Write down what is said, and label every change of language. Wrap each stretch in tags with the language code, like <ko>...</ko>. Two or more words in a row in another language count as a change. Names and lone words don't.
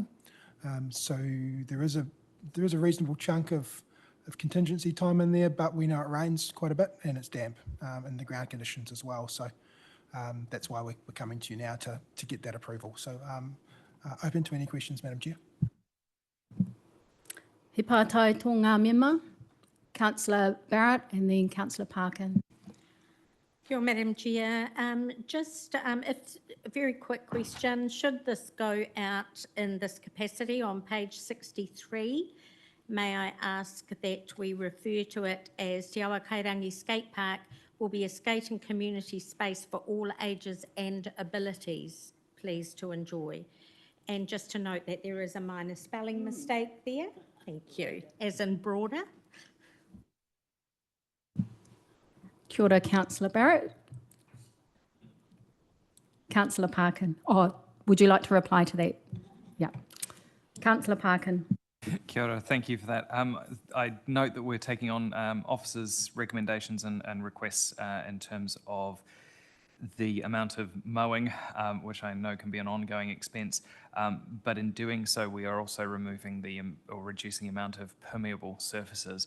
<en>So there is a reasonable chunk of contingency time in there, but we know it rains quite a bit and it's damp and the ground conditions as well. So that's why we're coming to you now to get that approval. So open to any questions, Madam Chair.</en> <mi>He pātai tō ngā mema,</mi> <en>Councillor Barrett and then Councillor Parkin.</en> <mi>Kia ora,</mi> <en>Madam Chair. Just a very quick question. Should this go out in this capacity on page 63, may I ask that we refer to it as Te Awa Kairangi Skate Park will be a skating community space for all ages and abilities, please, to enjoy. And just to note that there is a minor spelling mistake there. Thank you. As in broader.</en> <mi>Kia ora,</mi> <en>Councillor Barrett. Councillor Parkin. Oh, would you like to reply to that? Yeah. Councillor Parkin.</en> <mi>Kia ora,</mi> <en>thank you for that. I note that we're taking on officers' recommendations and requests in terms of the amount of mowing, which I know can be an ongoing expense, but in doing so we are also removing or reducing the amount of permeable surfaces.</en>